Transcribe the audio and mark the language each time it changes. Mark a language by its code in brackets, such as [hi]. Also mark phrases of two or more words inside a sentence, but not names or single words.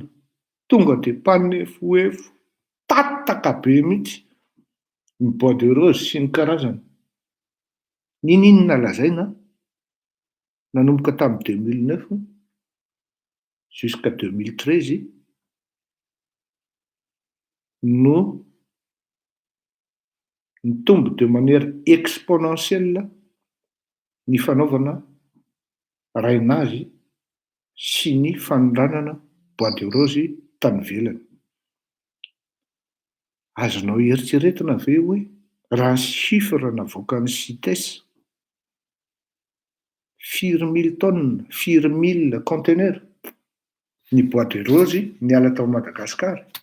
[mg] Tonga dia mpanefoefo tataka be mihitsy ny [fr] bois de rose [mg] sy ny karazany. Ninona lazaina nanomboka tamin'ny 2009 jusqu'à 2013 no nitombo [fr] de manière exponentielle [mg] ny fanaovana rainazy sy ny fanondranana [fr] bois de rose [mg] tany ivelany. Azonao eritreretina ve hoe raha ny chiffre navoakan'ny CITES 4000 tonnes, 4000 conteneurs ny [fr] bois de rose [mg] niala tao Madagasikara.